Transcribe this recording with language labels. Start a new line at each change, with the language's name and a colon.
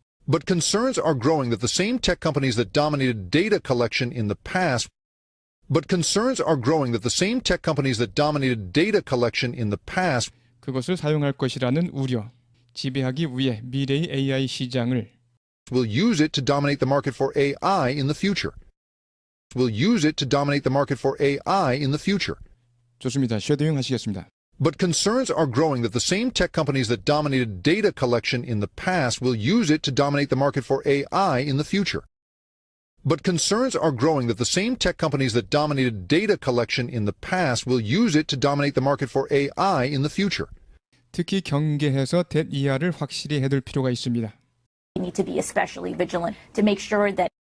English: But concerns are growing that the same tech companies that dominated data collection in the past But concerns are growing that the same tech companies that dominated data collection in the past
Korean: 그것을 사용할 것이라는 우려 지배하기 위해 미래의 AI 시장을
English: will use it to dominate the market for AI in the future. Will use it to dominate the market for AI in the future.
Korean: 좋습니다. 쉐도잉 하시겠습니다.
English: But concerns are growing that the same tech companies that dominated data collection in the past will use it to dominate the market for AI in the future. But concerns are growing that the same tech companies that dominated data collection in the past will use it to dominate the market for AI in the future.
Korean: 특히 경계해서 대이하를 확실히 해둘 필요가 있습니다.
English: We need to be especially vigilant to make sure that